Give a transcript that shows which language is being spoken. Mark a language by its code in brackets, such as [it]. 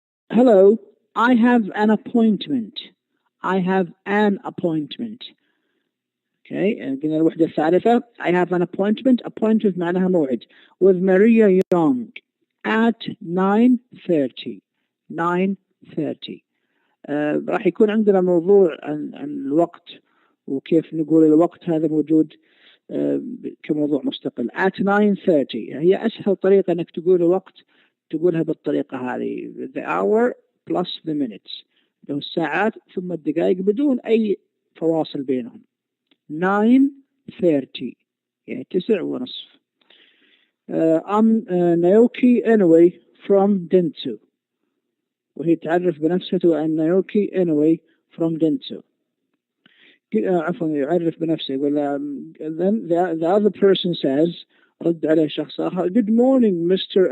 [en] Hello, I have an appointment. I have an appointment. Okay, [ar] قلنا الوحدة الثالثة. [en] I have an appointment. Appointment [ar] معناها موعد. [en] With Maria Young at 9:30. 9:30. [ar] راح يكون عندنا موضوع عن الوقت وكيف نقول الوقت، هذا موجود كموضوع مستقل. [en] At 9:30 [ar] هي أسهل طريقة أنك تقول الوقت، تقولها بالطريقة هذه. [en] The hour plus the minutes. [ar] له الساعات ثم الدقائق بدون أي فواصل بينهم. 9:30 يعني 9:30. [en] I'm Naoki Inoue from Dentsu. [ar] وهي تعرف بنفسها أن نايوكي Inoue [en] from Dentsu. [ar] عفوا يعرف بنفسه يقول [en] then the other person says، [ar] رد عليه شخص آخر، [en] Good morning Mr.